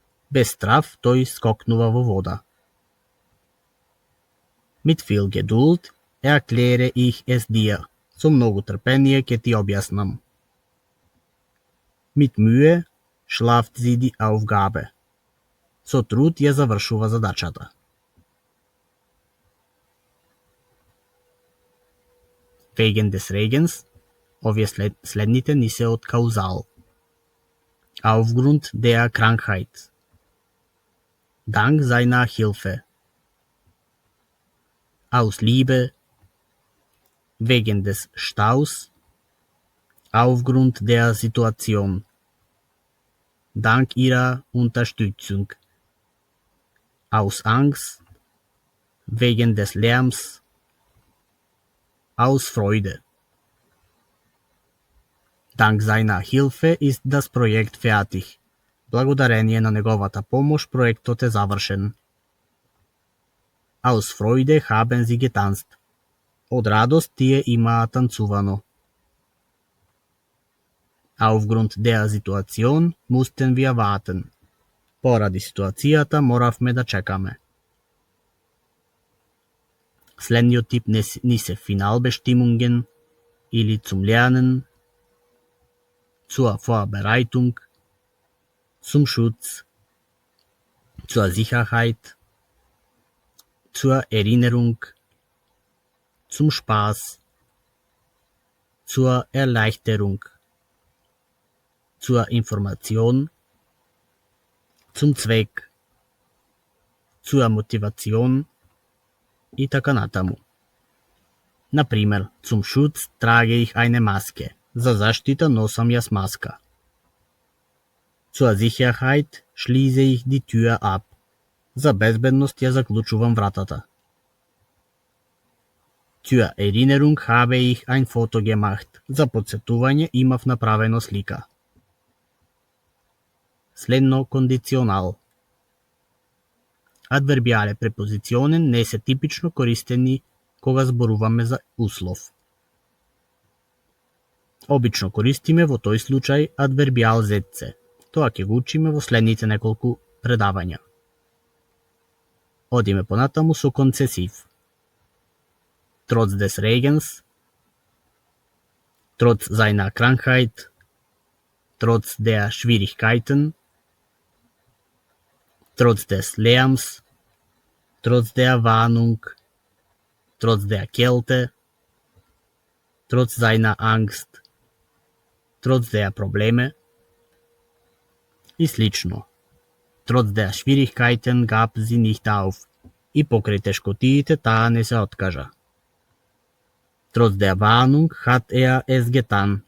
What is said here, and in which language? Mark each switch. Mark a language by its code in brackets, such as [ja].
[mk] Без страв тој скокнува во вода. [de] Mit viel Geduld erkläre ich es dir. [mk] Со многу трпение ќе ти објаснам. [de] Mit Mühe schlaft sie die Aufgabe. [mk] Со труд ја завршува задачата. [de] Wegen des Regens, [mk] овие следните ни се од каузал. [de] Aufgrund der Krankheit. Dank seiner Hilfe. Aus Liebe. Wegen des Staus. Aufgrund der Situation. Dank ihrer Unterstützung. Aus Angst. Wegen des Lärms. Aus Freude. Dank seiner Hilfe ist das Projekt fertig. [mk] Благодарение на неговата помош проектот е завршен. [de] Aus Freude haben sie getanzt. [mk] Од радост тие имаа танцувано. [de] Aufgrund der Situation mussten wir warten. [mk] Поради ситуацијата моравме да чекаме. Следниот тип ни се [de] Finalbestimmungen или zum Lernen, zur Vorbereitung, zum Schutz, zur Sicherheit, zur Erinnerung, zum Spaß, zur Erleichterung, zur Information, zum Zweck, zur Motivation [mk] и така натаму. [de] Например, zum Schutz trage ich eine Maske. [mk] За заштита носам јас маска. [de] Zur Sicherheit schließe ich die Tür ab. [mk] За безбедност ја заклучувам вратата. [de] Zur Erinnerung habe ich ein Foto gemacht. [mk] За подсетување имав направено слика. Следно кондиционал. Адвербиале препозиционен не се типично користени кога зборуваме за услов. Обично користиме во тој случај адвербиал зетце. Тоа ќе го учиме во следните неколку предавања. Одиме понатаму со концесив. [de] Trotz des Regens, trotz seiner Krankheit, trotz der Schwierigkeiten, trotz des Lärms, trotz der Warnung, trotz der Kälte, trotz seiner Angst, trotz der Probleme [mk] и слично. [de] Trotz der Schwierigkeiten gab sie nicht auf. [mk] И покрај тешкотиите таа не се откажа. [de] Trotz der Warnung hat es getan.